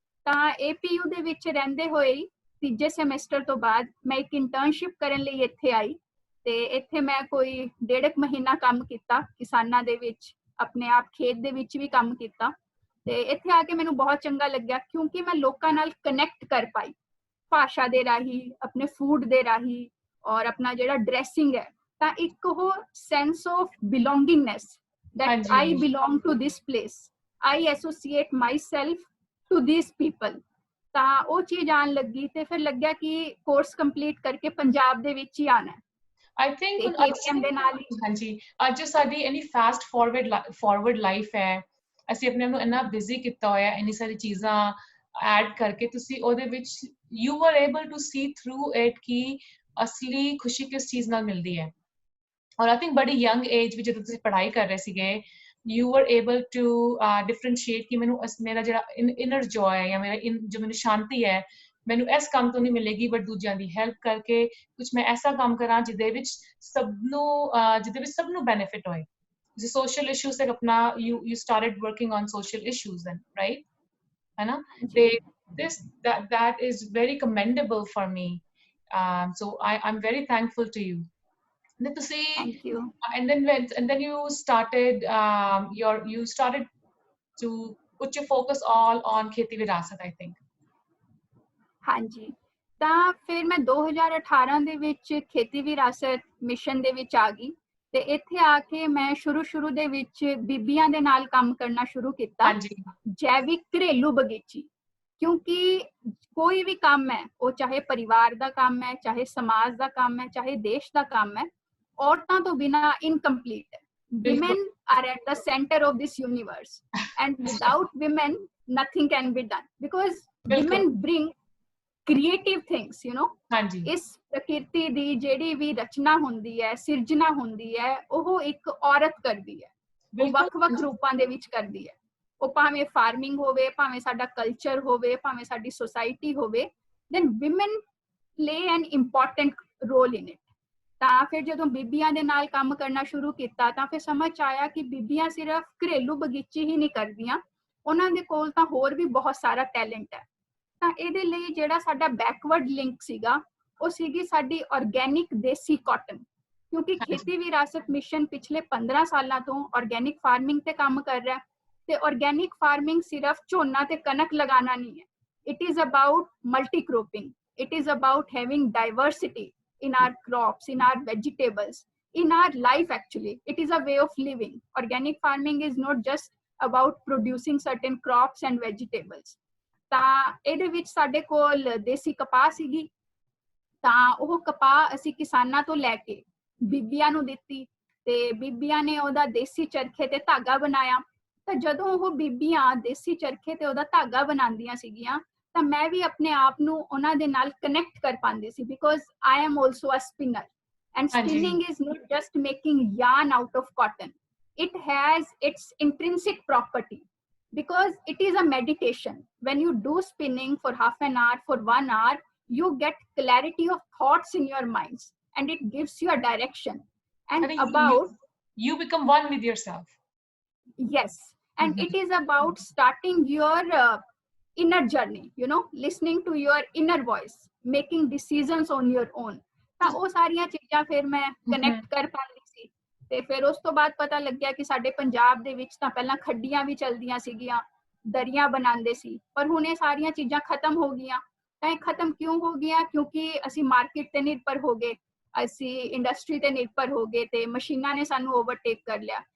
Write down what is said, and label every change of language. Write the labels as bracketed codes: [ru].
[pa] ਤਾਂ APU ਦੇ ਵਿੱਚ ਰਹਿੰਦੇ ਹੋਏ ਤੀਜੇ ਸੈਮੈਸਟਰ ਤੋਂ ਬਾਅਦ ਮੈਂ ਇੱਕ ਇੰਟਰਨਸ਼ਿਪ ਕਰਨ ਲਈ ਇੱਥੇ ਆਈ ਤੇ ਇੱਥੇ ਮੈਂ ਕੋਈ 1.5 ਮਹੀਨਾ ਕੰਮ ਕੀਤਾ ਕਿਸਾਨਾਂ ਦੇ ਵਿੱਚ, ਆਪਣੇ ਆਪ ਖੇਤ ਦੇ ਵਿੱਚ ਵੀ ਕੰਮ ਕੀਤਾ। ਤੇ ਇੱਥੇ ਆ ਕੇ ਮੈਨੂੰ ਬਹੁਤ ਚੰਗਾ ਲੱਗਿਆ ਕਿਉਂਕਿ ਮੈਂ ਲੋਕਾਂ ਨਾਲ ਕਨੈਕਟ ਕਰ ਪਾਈ, ਭਾਸ਼ਾ ਦੇ ਰਾਹੀਂ, ਆਪਣੇ ਫੂਡ ਦੇ ਰਾਹੀਂ ਔਰ ਆਪਣਾ ਜਿਹੜਾ ਡਰੈਸਿੰਗ ਹੈ। ਤਾਂ ਇੱਕ ਉਹ [en] sense of belongingness that I [pa] ਹਾਂਜੀ [en] belong to this place, I associate myself to these people। [pa] ਤਾਂ ਉਹ ਚੀਜ਼ ਆਣ ਲੱਗੀ ਤੇ ਫਿਰ ਲੱਗਿਆ ਕਿ ਕੋਰਸ ਕੰਪਲੀਟ ਕਰਕੇ ਪੰਜਾਬ ਦੇ ਵਿੱਚ ਹੀ ਆਣਾ [en] I think [pa] ਤੇ ਹੁਣ KPM ਦੇ ਨਾਲ ਹੀ। ਹਾਂਜੀ ਅੱਜ ਸਾਡੀ ਇੰਨੀ ਫਾਸਟ ਫਾਰਵਰਡ ਲਾਈਫ ਹੈ, ਅਸੀਂ ਆਪਣੇ ਆਪ ਨੂੰ ਇੰਨਾ ਬਿਜ਼ੀ ਕੀਤਾ ਹੋਇਆ ਇੰਨੀ ਸਾਰੀ ਚੀਜ਼ਾਂ ਐਡ ਕਰਕੇ, ਤੁਸੀਂ ਉਹਦੇ ਵਿੱਚ [en] you are able to see through it [pa] ਕਿ ਅਸਲੀ ਖੁਸ਼ੀ ਕਿਸ ਚੀਜ਼ ਨਾਲ ਮਿਲਦੀ ਹੈ। ਔਰ ਆਈ ਥਿੰਕ ਬੜੀ ਯੰਗ ਏਜ ਵਿੱਚ ਜਦੋਂ ਤੁਸੀਂ ਪੜ੍ਹਾਈ ਕਰ ਰਹੇ ਸੀਗੇ [en] you are able to differentiate [pa] ਕਿ ਮੈਨੂੰ ਮੇਰਾ ਜਿਹੜਾ ਇਨਰ ਜੋਏ ਹੈ ਜਾਂ ਮੇਰਾ ਜੋ ਮੈਨੂੰ ਸ਼ਾਂਤੀ ਹੈ ਮੈਨੂੰ ਇਸ ਕੰਮ ਤੋਂ ਨਹੀਂ ਮਿਲੇਗੀ, ਬਟ ਦੂਜਿਆਂ ਦੀ ਹੈਲਪ ਕਰਕੇ ਕੁਝ ਮੈਂ ਐਸਾ ਕੰਮ ਕਰਾਂ ਜਿਹਦੇ ਵਿੱਚ ਸਭ ਨੂੰ ਬੈਨੀਫਿਟ ਹੋਏ। [hi] जैसे social issues से अपना [en] you started working on social issues then, right? [hi] है ना? [en] That is very commendable for me. So I'm very thankful to you. Then to see, Thank you. and then you started you started to put your focus all on Kheti Virasat, I think. [pa] ਹਾਂਜੀ, ਤਾਂ ਫਿਰ ਮੈਂ 2018 ਦੇ ਵਿੱਚ ਖੇਤੀ ਵਿਰਾਸਤ mission ਦੇ ਵਿੱਚ ਆ ਗਈ ਤੇ ਇੱਥੇ ਆ ਕੇ ਮੈਂ ਸ਼ੁਰੂ ਦੇ ਵਿੱਚ ਬੀਬੀਆਂ ਦੇ ਨਾਲ ਕੰਮ ਕਰਨਾ ਸ਼ੁਰੂ ਕੀਤਾ। ਹਾਂਜੀ, ਜੈਵਿਕ ਘਰੇਲੂ ਬਗੀਚੀ, ਕਿਉਂਕਿ ਕੋਈ ਵੀ ਕੰਮ ਹੈ, ਉਹ ਚਾਹੇ ਪਰਿਵਾਰ ਦਾ ਕੰਮ ਹੈ, ਚਾਹੇ ਸਮਾਜ ਦਾ ਕੰਮ ਹੈ, ਚਾਹੇ ਦੇਸ਼ ਦਾ ਕੰਮ ਹੈ, ਔਰਤਾਂ ਤੋਂ ਬਿਨਾਂ ਇਨਕੰਪਲੀਟ ਹੈ। [en] Women are at the center of this universe, and without women nothing can be done, because women bring creative things, you know. [pa] ਹਾਂਜੀ, ਇਸ ਪ੍ਰਕਿਰਤੀ ਦੀ ਜਿਹੜੀ ਵੀ ਰਚਨਾ ਹੁੰਦੀ ਹੈ, ਸਿਰਜਣਾ ਹੁੰਦੀ ਹੈ, ਉਹ ਇੱਕ ਔਰਤ ਕਰਦੀ ਹੈ। ਉਹ ਵੱਖ-ਵੱਖ ਰੂਪਾਂ ਦੇ ਵਿੱਚ ਕਰਦੀ ਹੈ। ਉਹ ਭਾਵੇਂ ਫਾਰਮਿੰਗ ਹੋਵੇ, ਭਾਵੇਂ ਸਾਡਾ ਕਲਚਰ ਹੋਵੇ, ਭਾਵੇਂ ਸਾਡੀ ਸੋਸਾਇਟੀ ਹੋਵੇ, [en] then women play an important role in it. [pa] ਤਾਂ ਫਿਰ ਜਦੋਂ ਬੀਬੀਆਂ ਦੇ ਨਾਲ ਕੰਮ ਕਰਨਾ ਸ਼ੁਰੂ ਕੀਤਾ ਤਾਂ ਫਿਰ ਸਮਝ ਆਇਆ ਕਿ ਬੀਬੀਆਂ ਸਿਰਫ ਘਰੇਲੂ ਬਗੀਚੀ ਹੀ ਨਹੀਂ ਕਰਦੀਆਂ, ਉਹਨਾਂ ਦੇ ਕੋਲ ਤਾਂ ਹੋਰ ਵੀ ਬਹੁਤ ਸਾਰਾ ਟੈਲੈਂਟ ਹੈ। ਤਾਂ ਇਹਦੇ ਲਈ ਜਿਹੜਾ ਸਾਡਾ ਬੈਕਵਰਡ ਲਿੰਕ ਸੀਗਾ, ਉਹ ਸੀਗੀ ਸਾਡੀ ਆਰਗੈਨਿਕ ਦੇਸੀ ਕਾਟਨ, ਕਿਉਂਕਿ ਖੇਤੀ ਵਿਰਾਸਤ ਮਿਸ਼ਨ ਪਿਛਲੇ 15 ਸਾਲਾਂ ਤੋਂ ਆਰਗੈਨਿਕ ਫਾਰਮਿੰਗ ਤੇ ਕੰਮ ਕਰ ਰਿਹਾ। ਤੇ ਆਰਗੈਨਿਕ ਫਾਰਮਿੰਗ ਸਿਰਫ ਝੋਨਾ ਤੇ ਕਣਕ ਲਗਾਉਣਾ ਨਹੀਂ ਹੈ, [en] It is about multi cropping, it is about having diversity in our crops, in our vegetables, in our life. Actually, it is a way of living. Organic farming is not just about producing certain crops and vegetables. [pa] ਤਾਂ ਇਹਦੇ ਵਿੱਚ ਸਾਡੇ ਕੋਲ ਦੇਸੀ ਕਪਾਹ ਸੀਗੀ, ਤਾਂ ਉਹ ਕਪਾਹ ਅਸੀਂ ਕਿਸਾਨਾਂ ਤੋਂ ਲੈ ਕੇ ਬੀਬੀਆਂ ਨੂੰ ਦਿੱਤੀ ਤੇ ਬੀਬੀਆਂ ਨੇ ਉਹਦਾ ਦੇਸੀ ਚਰਖੇ ਤੇ ਧਾਗਾ ਬਣਾਇਆ। ਤਾਂ ਜਦੋਂ ਉਹ ਬੀਬੀਆਂ ਦੇਸੀ ਚਰਖੇ ਤੇ ਉਹਦਾ ਧਾਗਾ ਬਣਾਉਂਦੀਆਂ ਸੀਗੀਆਂ ਤਾਂ ਮੈਂ ਵੀ ਆਪਣੇ ਆਪ ਨੂੰ ਉਹਨਾਂ ਦੇ ਨਾਲ ਕਨੈਕਟ ਕਰ ਪਾਉਂਦੀ ਸੀ, [en] Because I am also a spinner, and spinning is not just making yarn out of cotton. It has its intrinsic property, because it is a meditation. When you do spinning for half an hour, for 1 hour, you get clarity of thoughts in your minds, and it gives you a direction. And about you become one with yourself. Yes, and it is about starting your inner journey, you know, listening to your inner voice, making decisions on your own. [pa] ਤਾਂ ਉਹ ਸਾਰੀਆਂ ਚੀਜ਼ਾਂ ਫਿਰ ਮੈਂ connect ਕਰ ਪਾਉਂਦੀ ਸੀ। ਤੇ ਫਿਰ ਉਸ ਤੋਂ ਬਾਅਦ ਪਤਾ ਲੱਗਿਆ ਕਿ ਸਾਡੇ ਪੰਜਾਬ ਦੇ ਵਿੱਚ ਤਾਂ ਪਹਿਲਾਂ ਖੱਡੀਆਂ ਵੀ ਚਲਦੀਆਂ ਸੀਗੀਆਂ, ਦਰੀਆਂ ਬਣਾਉਂਦੇ ਸੀ, ਪਰ ਹੁਣ ਇਹ ਸਾਰੀਆਂ ਚੀਜ਼ਾਂ ਖਤਮ ਹੋ ਗਈਆਂ। ਤਾਂ ਇਹ ਖਤਮ ਕਿਉਂ ਹੋ ਗਈਆਂ? ਕਿਉਂਕਿ ਅਸੀਂ ਮਾਰਕੀਟ ਤੇ ਨਿਰਭਰ ਹੋ ਗਏ, ਅਸੀਂ ਇੰਡਸਟਰੀ ਤੇ ਨਿਰਭਰ ਹੋ ਗਏ ਤੇ ਮਸ਼ੀਨਾਂ ਨੇ ਸਾਨੂੰ ਓਵਰਟੇਕ ਕਰ ਲਿਆ।